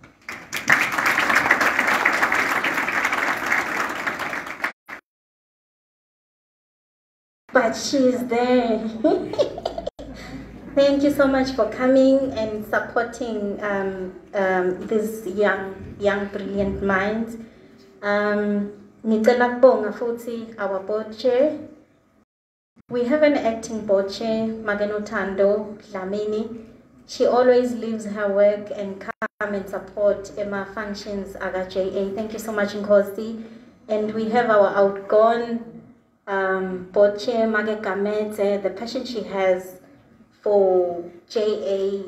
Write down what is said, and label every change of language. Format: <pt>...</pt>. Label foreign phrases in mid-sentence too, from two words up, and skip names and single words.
<en>But she's there. Thank you so much for coming and supporting these young brilliant minds.</en> <ss>Ngicela kubonga futhi</ss> <en>our board chair. We have an acting board chair, Magenothando Dlamini. She always leaves her work and come and support Emma functions aga JA. Thank you so much, Nkosi. And we have our outgone board chair, Mage Kamete, the passion she has for JA.</en>